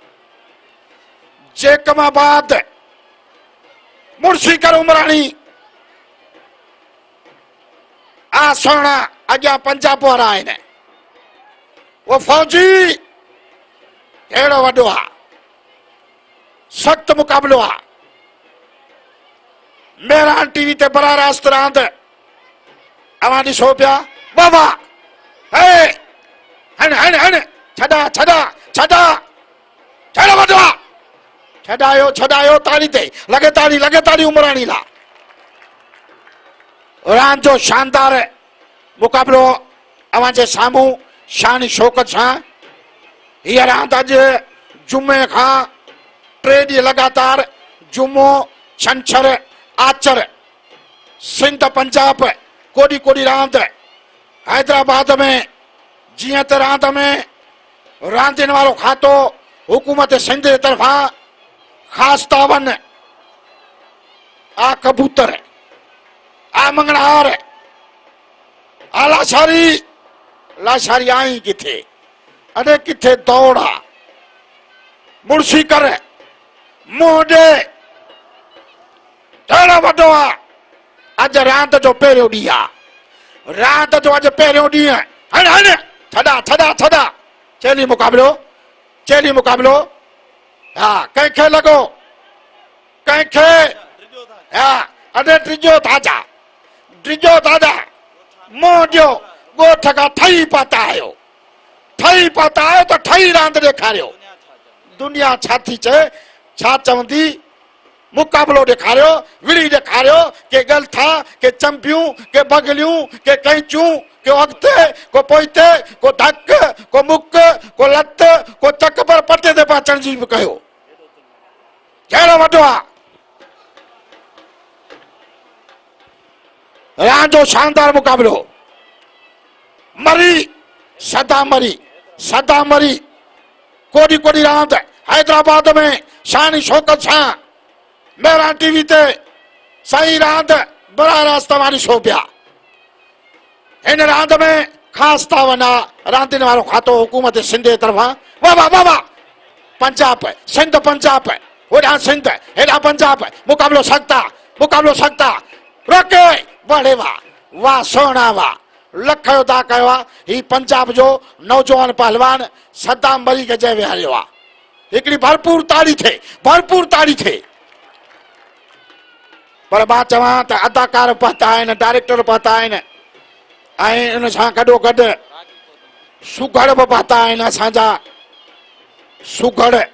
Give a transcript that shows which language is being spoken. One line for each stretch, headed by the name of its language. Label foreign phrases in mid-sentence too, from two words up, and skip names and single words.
Sindhi: जेकमाबाद मुर्शी कर उमरानी आ सोना अॻियां पंजाब वारा आहिनि वो फौजी अहिड़ो वॾो आहे सख़्त मुक़ाबिलो आहे मेहरान टीवी ते बराह रास्त रांद अवां ॾिसो पिया बाबा हण छॾा वॾो आहे छॾायो ताड़ी ते लगे ताड़ी उमरानी ला रांद जो शानदार मुक़ाबिलो अवां जे साम्हूं शान शौकत सां हीअ रांदि अॼु जुमे खां 3 ॾींहं लगातार जुमो छंछरु आचर सिंध पंजाब कोडी कोडी रांद हैदराबाद में जीअं त रांदि में रांदियुनि वारो खातो हुकूमत सिंध जे तरफ़ां ख़ासि तावन आ कबूतर आ मंगणहार आ लाशारी आई किथे अरे किथे दौड़ा मुर्शी कर मुंडे अहिड़ो वॾो आहे अॼु रांदि जो पहिरियों ॾींहुं आहे रांदि जो अॼु पहिरियों ॾींहुं हण छॾा चेली मुक़ाबिलो हा कंहिंखे लॻो कंहिंखे हा अरे टिजो ताजा मोजो गोठ का ठही पाता आयो तो ठही रांद ॾेखारियो दुनिया छा थी चए छा चवंदी मुकाबलो ॾेखारियो विड़ी ॾेखारियो के गलथा के चंपियूं के बगलियूं के कैंचूं के अॻिते को पोइते को धक को मुक को लत को चक पर पटे ते अचण जी बि कयो कहिड़ो वॾो आहे रांदि जो शानदार मुकाबलो मरी सदा मरी कोडी कोडी रांदि हैदराबाद में शान शौकत सां मेहरान टीवी ते सही रांदि बराह रास्त तव्हां ॾिसो पिया हिन रांदि में ख़ासि तावन आहे रांदियुनि वारो खातो हुकूमत सिंध जे तरफ़ां वाह पंजाब सिंध पंजाब होॾां सिंध हेॾां पंजाब मुकाबलो सख्त आहे रोके बड़े वाह सोना वाह लख जो दा कयो आहे ही पंजाब जो नौजवान पहलवान सद्दाम मरी खे जंहिं विहारियो आहे हिकिड़ी भरपूर ताड़ी थिए पर मां चवां त अदाकार पता आहिनि डायरेक्टर पता आहिनि ऐं उन सां गॾोगॾु सुघड़ बि पता आहिनि असांजा सुघड़